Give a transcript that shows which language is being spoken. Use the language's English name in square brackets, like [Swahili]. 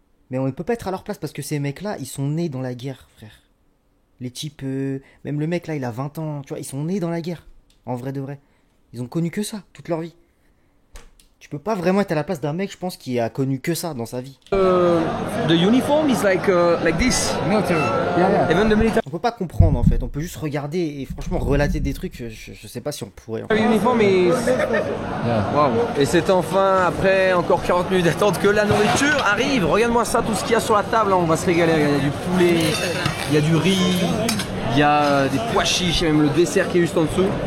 [French] Mais on ne peut pas être à leur place parce que ces mecs-là, ils sont nés dans la guerre, frère. Les types, même le mec là, il a 20 ans, tu vois, ils sont nés dans la guerre. En vrai de vrai. Ils ont connu que ça toute leur vie. Tu peux pas vraiment être à la place d'un mec, je pense, qui a connu que ça dans sa vie. [English] The uniform is like this. Military. Yeah. Even the military [French] On peut pas comprendre en fait, on peut juste regarder et franchement relater des trucs, je sais pas si on pourrait. [English] uniform is... Wow. [French] Et c'est enfin, après encore 40 minutes d'attente, que la nourriture arrive. Regarde-moi ça, tout ce qu'il y a sur la table, on va se régaler. Il y a du poulet, il y a du riz, il y a des pois chiches, et même le dessert qui est juste en dessous.